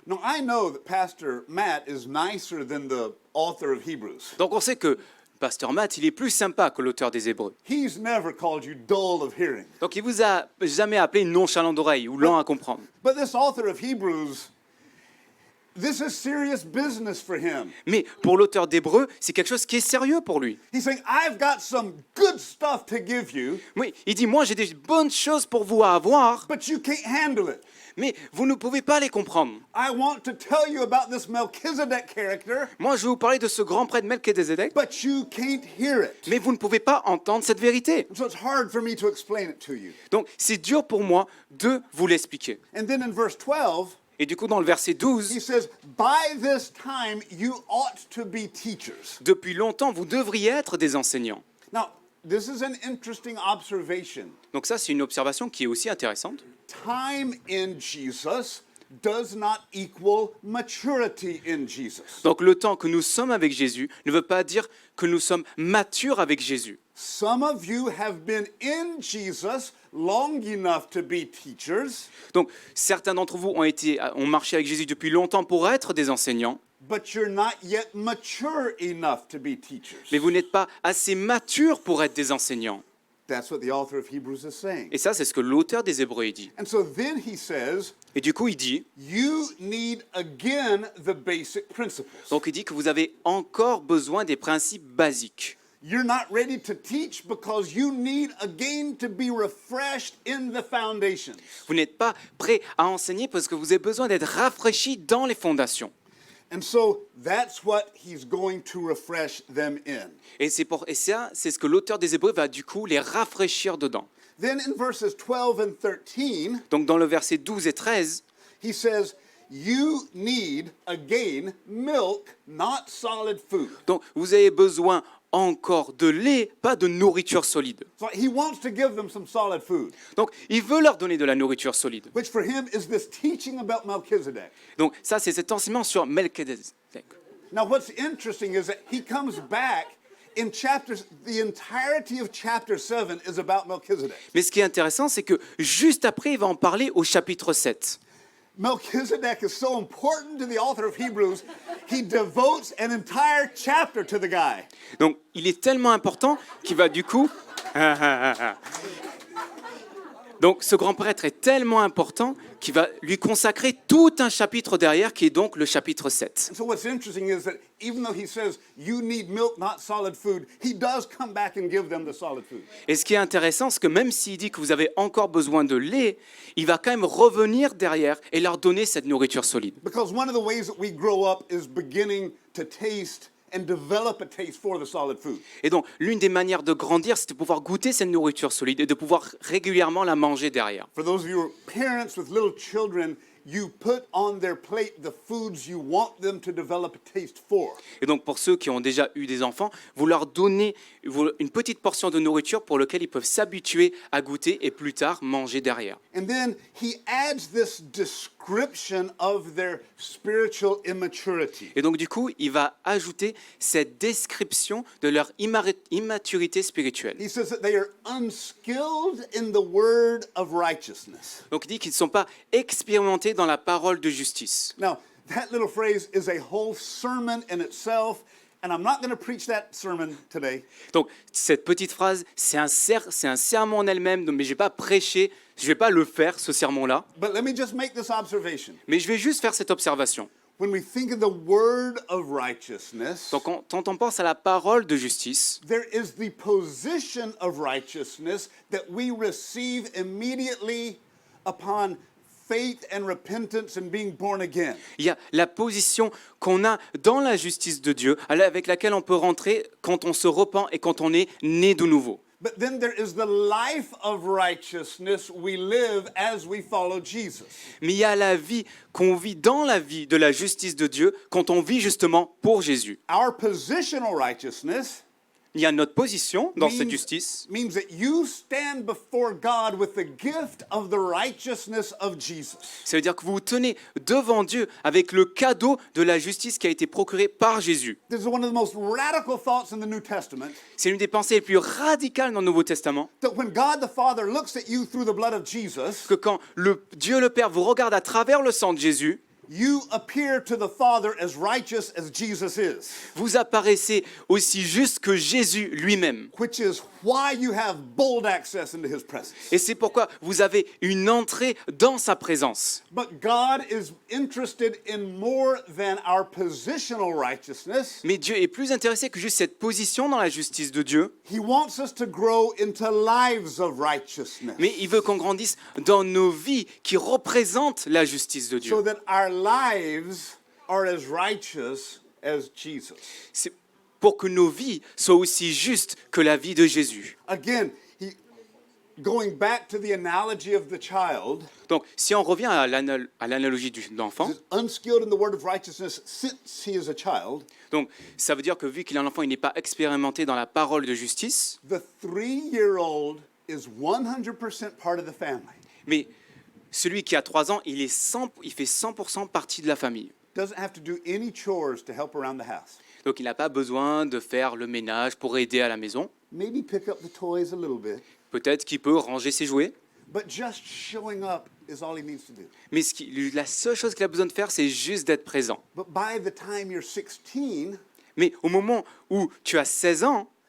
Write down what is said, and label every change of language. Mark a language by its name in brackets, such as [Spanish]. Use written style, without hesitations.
[English] Now, I know that Pastor Matt is nicer than the author of Hebrews. [French] Donc on sait que Pasteur Matt, il est plus sympa que l'auteur des Hébreux. [English] He's never called you dull of hearing. [French] Donc il vous a jamais appelé nonchalant d'oreille ou lent à comprendre. [English] But this author of Hebrews, this is serious business for him. [French] Mais pour l'auteur d'Hébreux, c'est quelque chose qui est sérieux pour lui. [English] He's saying, I've got some good stuff to give you, [French] Oui, il dit, moi j'ai des bonnes choses pour vous à avoir, [English] but you can't handle it. [French] mais vous ne pouvez pas les comprendre. [English] I want to tell you about this Melchizedek character, [French] Moi je vais vous parler de ce grand prêtre Melchizedek, [English] but you can't hear it. [French] mais vous ne pouvez pas entendre cette vérité. [English] So it's hard for me to explain it to you. [French] Donc c'est dur pour moi de vous l'expliquer. [English] And then in verse 12, [French] Et du coup dans le verset [English] he [French] 12, [English] says, by this time you ought to be teachers. [French] depuis longtemps vous devriez être des enseignants. [English] Now, this is an interesting observation. [French] Donc ça c'est une observation qui est aussi intéressante. [English] Time in Jesus does not equal maturity in Jesus. [French] Donc le temps que nous sommes avec Jésus ne veut pas dire que nous sommes matures avec Jésus. [English] Some of you have been in Jesus long enough to be teachers, [French] Donc certains d'entre vous ont marché avec Jésus depuis longtemps pour être des enseignants, [English] but you're not yet mature enough to be teachers. [French] mais vous n'êtes pas assez matures pour être des enseignants. [English] That's what the author of Hebrews is saying. [French] Et ça, c'est ce que l'auteur des Hébreux dit. [English] And so then he says, [French] Et du coup, il dit, [English] you need again the basic principles. [French] donc il dit que vous avez encore besoin des principes basiques. [English] You're not ready to teach because you need again to be refreshed in the foundations. [French] Vous n'êtes pas prêt à enseigner parce que vous avez besoin d'être rafraîchis dans les fondations. [English] And so that's what he's going to refresh them in. [French] Et ça, c'est ce que l'auteur des Hébreux va du coup les rafraîchir dedans. [English] Then in verses 12 and 13, [French] Donc dans le verset 12 et 13, [English] he says, you need again milk, not solid food. [French] donc vous avez besoin encore de lait, pas de nourriture solide. [English] So he wants to give them some solid food, [French] Donc, il veut leur donner de la nourriture solide. [English] which for him is this teaching about Melchizedek. [French] Donc, ça, c'est cet enseignement sur Melchizedek. [English] Now, what's interesting is that he comes back in chapters, the entirety of chapter 7 is about Melchizedek. [French] Mais ce qui est intéressant, c'est que juste après, il va en parler au chapitre 7. [English] Melchizedek is so important to the author of Hebrews, he devotes an entire chapter to the guy. [French] Donc, il est tellement important qu'il va du coup... Donc, ce grand prêtre est tellement important qu'il va lui consacrer tout un chapitre derrière, qui est donc le chapitre 7. [English] So what's interesting is that even though he says you need milk, not solid food, he does come back and give them the solid food. [French] Et ce qui est intéressant, c'est que même s'il dit que vous avez encore besoin de lait, il va quand même revenir derrière et leur donner cette nourriture solide. [English] Because one of the ways that we grow up is beginning to taste and develop a taste for the solid food. [French] Et donc, l'une des manières de grandir, c'est de pouvoir goûter cette nourriture solide et de pouvoir régulièrement la manger derrière. [English] For those of you who are parents with little children, you put on their plate the foods you want them to develop a taste for. [French] Et donc, pour ceux qui ont déjà eu des enfants, vous leur donnez une petite portion de nourriture pour laquelle ils peuvent s'habituer à goûter et plus tard manger derrière. [English] And then he adds this description of their spiritual immaturity. [French] Et donc, du coup, il va ajouter cette description de leur immaturité spirituelle. [English] He says that they are unskilled in the word of righteousness. [French] Donc, il dit qu'ils ne sont pas expérimentés dans la parole de justice. [English] Now, that little phrase is a whole sermon in itself, and I'm not going to preach that sermon today. [French] Donc, cette petite phrase, c'est un sermon en elle-même, mais je ne vais pas prêcher, je ne vais pas le faire, ce sermon-là, [English] But let me just make this observation. [French] mais je vais juste faire cette observation. [English] When we think of the word of righteousness, [French] Donc, quand on pense à la parole de justice, [English] there is the position of righteousness that we receive immediately upon faith and repentance and being born again. [French] il y a la position qu'on a dans la justice de Dieu, avec laquelle on peut rentrer quand on se repent et quand on est né de nouveau. [English] But then there is the life of righteousness we live as we follow Jesus. [French] Mais il y a la vie qu'on vit dans la vie de la justice de Dieu quand on vit justement pour Jésus. [English] Our positional righteousness [French] Il y a notre position dans cette justice. [English] means that you stand before God with the gift of the righteousness of Jesus. [French] Ça veut dire que vous vous tenez devant Dieu avec le cadeau de la justice qui a été procurée par Jésus. [English] This is one of the most radical thoughts in the New Testament, [French] C'est l'une des pensées les plus radicales dans le Nouveau Testament, [English] that when God the Father looks at you through the blood of Jesus, [French] que quand Dieu le Père vous regarde à travers le sang de Jésus, [English] you appear to the Father as righteous as Jesus is, [French] vous apparaissez aussi juste que Jésus lui-même. [English] which is why you have bold access into his presence. [French] Et c'est pourquoi vous avez une entrée dans sa présence. [English] But God is interested in more than our positional righteousness. [French] Mais Dieu est plus intéressé que juste cette position dans la justice de Dieu, [English] He wants us to grow into lives of righteousness, [French] mais il veut qu'on grandisse dans nos vies qui représentent la justice de Dieu. [English] so that our lives are as righteous as Jesus. [French] C'est pour que nos vies soient aussi justes que la vie de Jésus. [English] Again, going back to the analogy of the child, [French] Donc, si on revient à l'analogie de l'enfant, [English] is unskilled in the word of righteousness since he is a child. [French] donc ça veut dire que vu qu'il est un enfant, il n'est pas expérimenté dans la parole de justice, [English] The 3-year-old is 100% part of the family. [French] mais celui qui a 3 ans, il fait 100% partie de la famille. [English] Doesn't have to do any chores to help around the house. [French] Donc, il n'a pas besoin de faire le ménage pour aider à la maison. [English] Maybe pick up the toys a little bit, [French] Peut-être qu'il peut ranger ses jouets, [English] but just showing up is all he needs to do. [French] mais la seule chose qu'il a besoin de faire, c'est juste d'être présent. [English] But by the time you're 16, [French] Mais au moment où tu as 16 ans,